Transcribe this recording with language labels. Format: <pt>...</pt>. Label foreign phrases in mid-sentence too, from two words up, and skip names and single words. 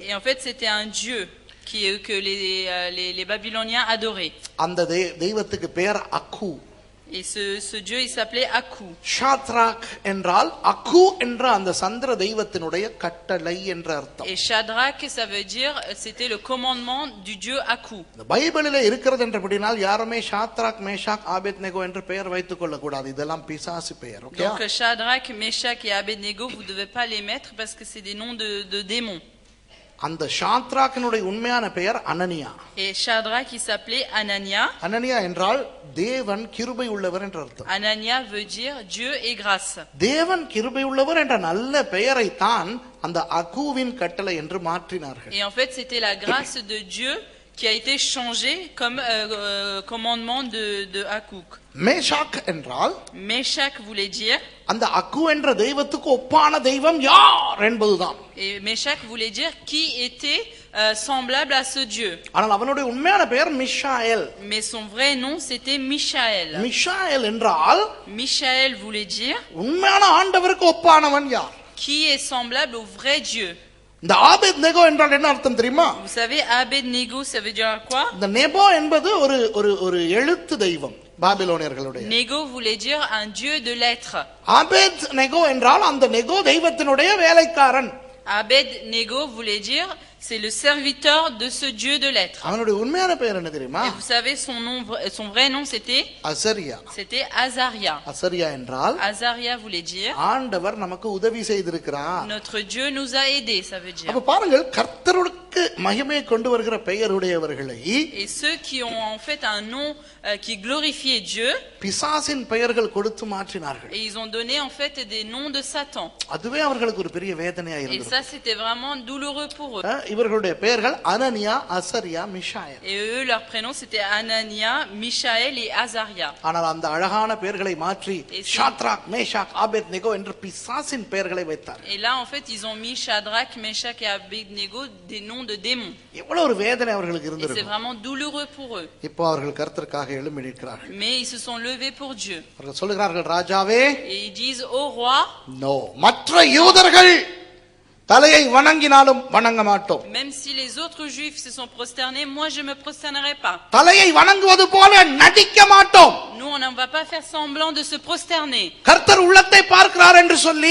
<fr>Et en fait, c'était un dieu que les Babyloniens adoraient.</fr> <ta>அந்த தெய்வத்துக்கு பெயர் அக்கு.</ta> <fr>Et ce dieu, il s'appelait Aku.</fr> <ta>ஷாத்ராக் என்றால் அக்கு என்ற அந்த சந்திர தெய்வத்தினுடைய கட்டளை என்ற அர்த்தம்.</ta> <fr>Et Shadrach, ça veut dire, c'était le commandement du dieu Aku.</fr> <ta>இந்த பைபிளிலே இருக்கிறது என்றபடினால் யாருமே ஷாத்ராக் மேஷாக் ஆபேத்நேகோ என்று பெயர் வைத்துக் கொள்ள கூடாது. இதெல்லாம் பிசாசு பெயர். ஓகே?</ta> <fr>Donc Shadrach, Meshach et Abednego, vous ne devez pas les mettre parce que c'est des noms de démons.</fr> <ta>அந்த ஷாத்ராக்கினுடைய உண்மையான பெயர் அனனியா.</ta> <fr>Et Shadrach, il s'appelait Anania.</fr> <ta>அனனியா என்றால் தேவன் கிருபை உள்ளவர் என்ற அர்த்தம்.</ta> <fr>Anania veut dire Dieu et grâce.</fr> <ta>தேவன் கிருபை உள்ளவர் என்ற நல்ல பெயரை தான் அந்த அகுவின் கட்டளை என்று மாற்றினார்கள்.</ta> <fr>Et en fait, c'était la grâce de Dieu qui a été changée comme commandement de Akuk.</fr> <ta>மேஷாக் என்றால்,</ta> <fr>Meshach voulait dire,</fr> <ta>அந்த அக்கு என்ற தெய்வத்துக்கு ஒப்பான தெய்வம் யார் என்பதுதான்.</ta> <fr>et Meshach voulait dire qui était semblable à ce Dieu.</fr> <ta>ஆனால் அவனுடைய உண்மையான பெயர் மிஷாயேல்.</ta> <fr>Mais son vrai nom, c'était Michaël.</fr> <ta>மிஷாயேல் என்றால்</ta> <fr>Michaël voulait dire</fr> <ta>உண்மையான ஆண்டவருக்கு ஒப்பானவன் யார்?</ta> <fr>qui est semblable au vrai Dieu.</fr> <ta>இந்த ஆபேத்நேகோ என்றால் என்ன அர்த்தம் தெரியுமா?</ta> <fr>Vous savez, Abednego, ça veut dire quoi?</fr> <ta>இந்த நெபோ என்பது ஒரு எழுத்து தெய்வம் பாபிலோனியர்களுடைய.</ta> <fr>Nego voulait dire un dieu de lettres.</fr> <ta>ஆபேத்நேகோ என்றால் அந்த நெகோ தெய்வத்தினுடைய வேலைக்காரன்.</ta> <fr>Abednego voulait dire c'est le serviteur de ce dieu de lettres.</fr> <ta>அவனுடைய உண்மையான பெயர் என்ன தெரியுமா?</ta> <fr>Et vous savez son vrai nom c'était</fr> <ta>அசரியா.</ta> <fr>C'était Azaria.</fr> <ta>அசரியா என்றால்</ta> <fr>Azaria voulait dire</fr> <ta>ஆண்டவர் நமக்கு உதவி செய்திருக்கிறார்.</ta> <fr>notre Dieu nous a aidés, ça veut dire.</fr> <ta>அப்ப பாருங்கள், கர்த்தருக்கு மகிமை கொண்டு வருகிற பெயருடையவர்களை</ta> <fr>Et ceux qui ont en fait un nom qui glorifiait Dieu,</fr> <ta>பிசாசின் பெயர்கள் கொடுத்து மாற்றினார்கள்.</ta> <fr>et ils ont donné en fait des noms de Satan.</fr> <ta>அதுவே அவர்களுக்கு ஒரு பெரிய வேதனையா</ta> <fr>Et</fr> <ta>இருந்தது.</ta> <fr>ça c'était vraiment douloureux pour eux.</fr> <ta>இவர்களுடைய பெயர்கள் அனனியா, அசரியா, மிஷாயேல்.</ta> <fr>Et eux, leur prénom c'était Anania, Michaël et Azaria.</fr> <ta>ஆனால் அந்த அழகான பெயர்களை மாற்றி ஷாத்ராக் மேஷாக் ஆபேத்நேகோ என்று பிசாசின் பெயர்களை வைத்தார்.</ta> <fr>Et là en fait ils ont mis Shadrach, Meshach et Abednego des noms de démons.</fr> <ta>எவ்வளவு ஒரு வேதனை அவர்களுக்கு</ta> <fr>Et c'est</fr> <ta>இருந்திருக்கும்.</ta> <fr>vraiment douloureux pour eux.</fr> <ta>இப்போ அவர்கள் கர்த்தருக்காக எழும்பி நிற்கிறார்கள்.</ta> <fr>Mais ils se sont levés pour Dieu.</fr> <ta>அவர்கள் சொல்லுகிறார்கள், ராஜாவே,</ta> <fr>Et ils disent au roi,</fr> <ta>நோ, மற்ற யூதர்கள் தலையை வணங்கினாலும் வணங்க மாட்டோம்.</ta> <fr>Même si les autres juifs se sont prosternés, moi je me prosternerai pas.</fr> <ta>தலையை வணங்குவது போல நடிக்க மாட்டோம்.</ta> <fr>Nous on ne va pas faire semblant de se prosterner.</fr> <ta>கர்த்தர் உள்ளத்தை பார்க்கிறார் என்று சொல்லி</ta>